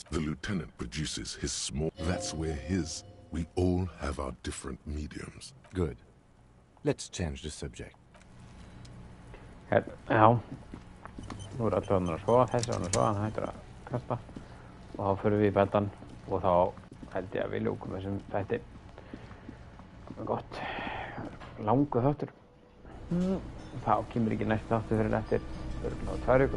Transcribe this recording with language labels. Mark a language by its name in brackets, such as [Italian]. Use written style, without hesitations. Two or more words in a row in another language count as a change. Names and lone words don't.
[English] The lieutenant produces his small... That's where we all have our different mediums. Good. Let's change the subject. [Icelandic] Já. Nú allir hann að sofa, þessi hann að sofa, hann hættur að kasta. Og þá förum við í betan og þá held ég að við ljúkum þessum þætti. Gott. Langur þáttur. Þá kemur ekki næst þáttur fyrir eftir örugglega 2 vikur.